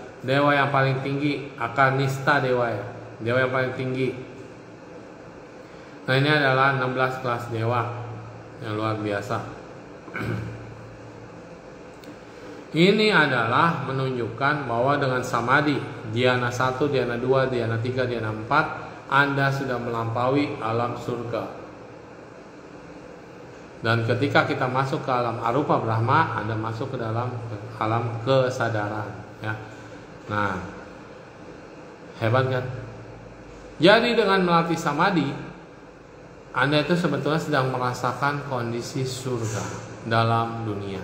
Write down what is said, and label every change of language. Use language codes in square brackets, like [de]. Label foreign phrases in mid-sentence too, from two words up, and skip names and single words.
[id] Dewa yang paling tinggi Akanista dewa ya, dewa yang paling tinggi. Nah ini adalah 16 kelas dewa yang luar biasa. Ini adalah menunjukkan bahwa dengan samadhi, dhyana 1, dhyana 2, dhyana 3, dhyana 4, Anda sudah melampaui alam surga. Dan ketika kita masuk ke alam [sa] arupa Brahma, [id] Anda masuk ke dalam alam kesadaran, ya. Nah, hebat kan? Jadi dengan melatih samadhi, Anda itu sebetulnya sedang merasakan kondisi surga dalam dunia.